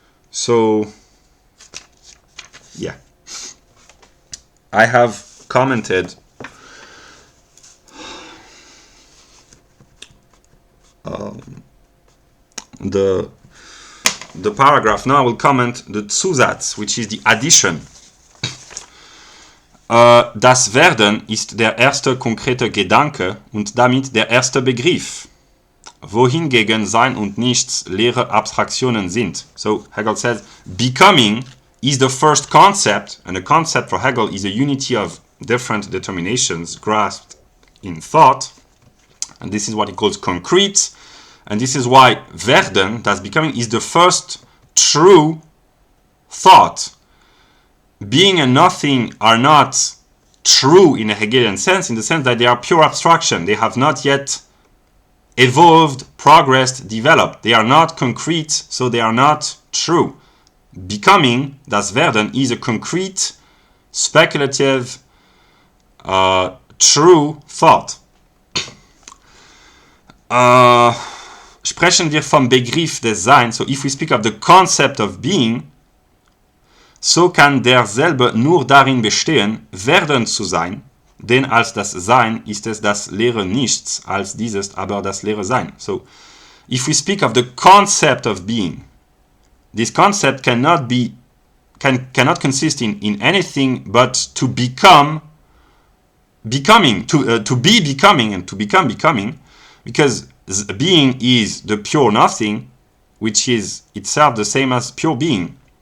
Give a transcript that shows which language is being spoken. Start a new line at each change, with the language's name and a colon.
English: So, yeah. I have commented the paragraph. Now I will comment the Zusatz, which is the addition.
German: Das Werden ist der erste konkrete Gedanke und damit der erste Begriff, wohingegen Sein und Nichts leere Abstraktionen sind.
English: So Hegel says, becoming is the first concept, and the concept for Hegel is a unity of different determinations grasped in thought, and this is what he calls concrete, and this is why Werden, that's becoming, is the first true thought. Being and nothing are not true in a Hegelian sense, in the sense that they are pure abstraction. They have not yet evolved, progressed, developed. They are not concrete, so they are not true. Becoming, das Werden, is a concrete, speculative, true thought.
German: Sprechen wir vom Begriff des Seins,
English: so if we speak of the concept of being,
German: so kann derselbe nur darin bestehen, werden zu sein, denn als das Sein ist es das leere Nichts, als dieses aber das leere Sein.
English: So, if we speak of the concept of being, this concept cannot consist in anything but to become becoming, to be becoming, and to become becoming, because being is the pure nothing, which is itself the same as pure being.